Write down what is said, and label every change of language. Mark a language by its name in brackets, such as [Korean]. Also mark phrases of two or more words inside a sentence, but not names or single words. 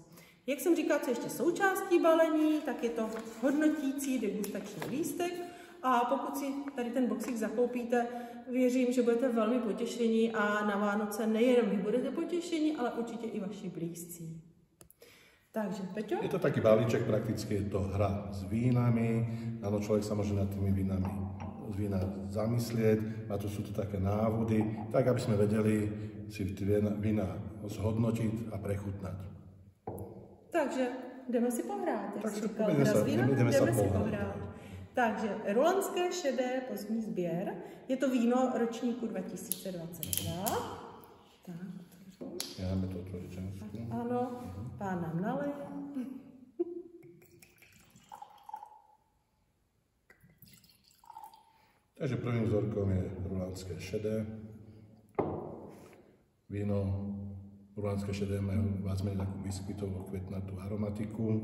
[Czech] Jak jsem říkala, co ještě součástí balení, tak je to hodnotící degustační lístek. A pokud si tady ten boxík zakoupíte, věřím, že budete velmi potěšení a na Vánoce nejenom vy budete potěšení, ale určitě i vaši blízcí. Takže, Peťo? [Slovak] Je to taký balíček, prakticky je to hra s vínami. Áno, človek sa môže nad tými vínami z vína zamyslieť, a tu sú to také návody, tak aby sme vedeli si tie vína zhodnotiť a prechutnať. [Czech] Takže jdeme si pohrát, jak jsi říkal, jdeme si pohrát. Takže rulanské šedé pozdní sběr, je to víno ročníku 2022. Tak, [Slovak] Jáme to otvoriť. ano, pán nám nalej. Takže prvým vzorkom je rulánské šedé. Víno rulánske šedé majú viac menej takú biskvitovo kvetnatú aromatiku.